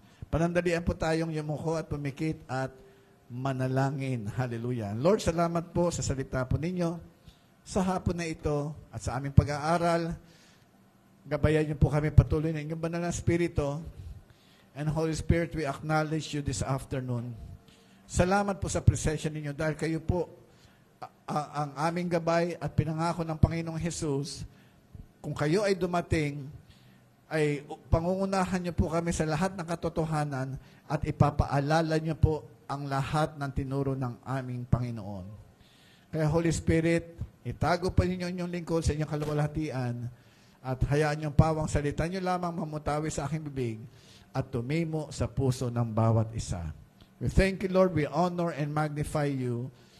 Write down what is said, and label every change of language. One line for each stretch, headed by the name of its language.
Filipino: Panandalian po tayong yumuko at pumikit at manalangin. Hallelujah. Lord, salamat po sa salita po ninyo sa hapon na ito at sa aming pag-aaral. Gabayan niyo po kami patuloy na inyong banal na Espiritu.
English: And Holy Spirit, we acknowledge you this afternoon.
Filipino: Salamat po sa presensya ninyo dahil kayo po ang aming gabay at pinangako ng Panginoong Jesus. Kung kayo ay dumating, ay pangungunahan niyo po kami sa lahat ng katotohanan at ipapaalala niyo po ang lahat ng tinuro ng aming Panginoon. Kaya Holy Spirit, itago pa ninyo inyong lingkod sa inyong kaluwalhatian at hayaan niyong pawang salita niyo lamang mamutawi sa aking bibig at tumimo sa puso ng bawat isa.
English: We thank you, Lord. We honor and magnify you.